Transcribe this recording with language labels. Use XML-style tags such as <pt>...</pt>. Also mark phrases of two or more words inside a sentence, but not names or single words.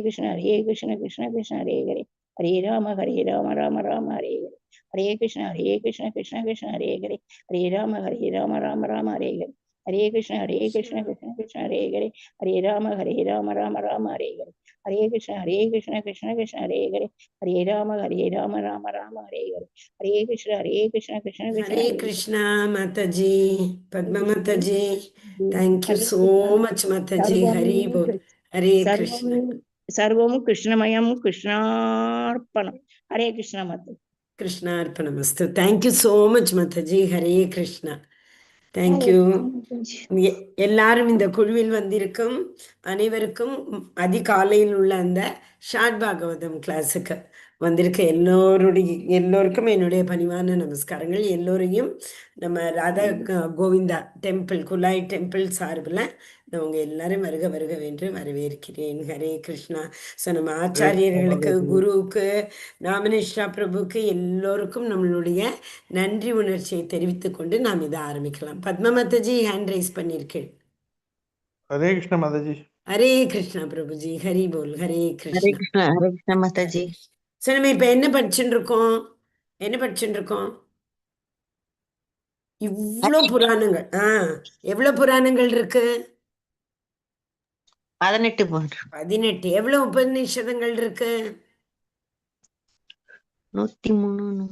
<sa>कृष्ण कृष्ण कृष्ण हरे राम राम हरे कृष्ण कृष्ण कृष्ण हरे राम राम हरे कृष्ण कृष्ण कृष्ण हरे राम राम हरे कृष्ण कृष्ण कृष्ण हरे राम राम हरे कृष्ण कृष्ण कृष्ण</sa> <en>Hare Krishna, Mataji, Padma Mataji. Thank you so much, Mataji.</en> <sa>Hari Bol. Hare Krishna. सर्वं कृष्णमयं कृष्णार्पणं हरे कृष्ण मत Krishna Arpanamastu.</sa> <en>Thank you so much, Mataji. Hare Krishna. Thank you.</en> <ta>எல்லாரும் இந்த குழுவில் வந்திருக்கும் அனைவருக்கும் அதிகாலையில் உள்ள அந்த ஷாட் பாகவதம் கிளாஸுக்கு வந்திருக்க எல்லோருக்கும் என்னுடைய பணிவான நமஸ்காரங்கள். எல்லோரையும் நம்ம ராதா கோவிந்தா டெம்பிள் குலாய் டெம்பிள் சார்பில் நான் உங்கள் எல்லாரும் வருக வருக என்று வரவேற்கிறேன். ஹரே கிருஷ்ணா. ஸோ நம்ம ஆச்சாரியர்களுக்கு, குருவுக்கு, நாமனிஷ்டா பிரபுக்கு எல்லோருக்கும் நம்மளுடைய நன்றி உணர்ச்சியை தெரிவித்துக் கொண்டு நாம் இதை ஆரம்பிக்கலாம். பத்மா மாதாஜி</ta> <en>hand raise</en> <ta>பண்ணியிருக்கேன்.</ta> <hi>हरे कृष्ण माता जी.</hi> <ta>ஹரே கிருஷ்ணா பிரபுஜி. ஹரி போல். ஹரே हरे கிருஷ்ணா.</ta> <hi>कृष्ण माता जी.</hi> <ta>ஸோ நம்ம இப்போ என்ன படிச்சுட்டு இருக்கோம்? இவ்வளோ புராணங்கள். எவ்வளோ புராணங்கள் இருக்கு? 18 18. எவ்வளவு உபநிஷதங்கள் இருக்கு? 103</ta>